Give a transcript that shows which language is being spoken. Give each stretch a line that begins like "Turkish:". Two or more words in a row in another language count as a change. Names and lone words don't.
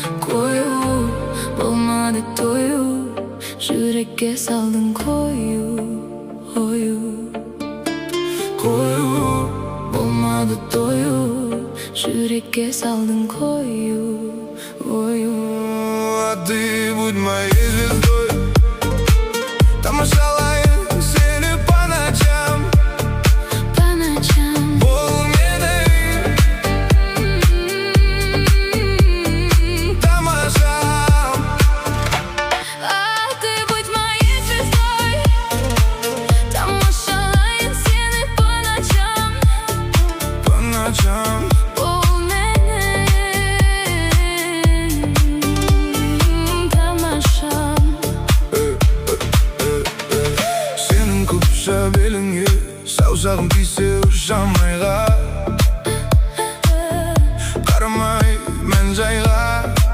Kazakh: Қою болмады тою, жүрекке салдың қою, қою. Қою Болмады тою, жүрекке салдың қою, қою.
Russian: А ты будь моей звездой,
Kazakh: тамашалайын сені
Russian: по ночам. По ночам.
Kazakh: Бол менің тамашам.
Russian: А ты будь моей звездой,
Kazakh: тамашалайын сені
Russian: по ночам. По ночам.
Kazakh: Бол менің тамашам. Сенің күпші беліңе саусағым тисе, жанайға қарамай мән жайға.